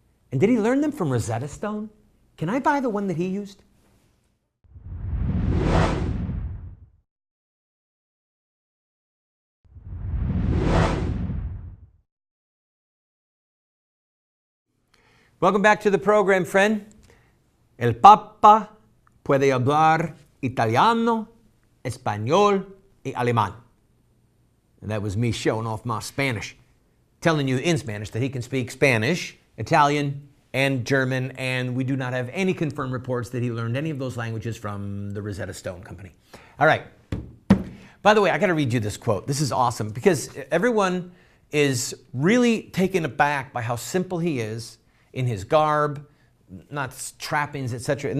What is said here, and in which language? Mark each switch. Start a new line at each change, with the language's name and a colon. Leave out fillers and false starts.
English: And did he learn them from Rosetta Stone? Can I buy the one that he used? Welcome back to the program, friend.
Spanish: El Papa puede hablar italiano, español, y alemán.
English: And that was me showing off my Spanish, telling you in Spanish that he can speak Spanish, Italian, and German, and we do not have any confirmed reports that he learned any of those languages from the Rosetta Stone Company. All right. By the way, I got to read you this quote. This is awesome because everyone is really taken aback by how simple he is in his garb, not trappings, etc.